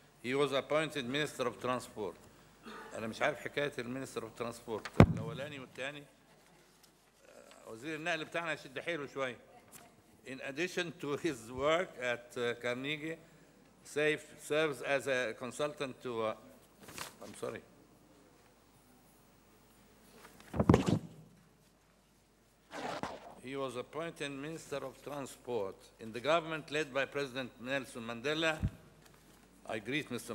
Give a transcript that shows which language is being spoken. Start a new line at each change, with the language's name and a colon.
English: He was appointed Minister of Transport.
Arabic: أنا مش عارف حكاية
English: المينستر of transport
Arabic: الأولاني والثاني. وزير النقل بتاعنا يشد حيله شوية.
English: In addition to his work at Carnegie, Saif serves as a consultant to, I'm sorry. He was appointed Minister of Transport in the government led by President Nelson Mandela. I greet Mr.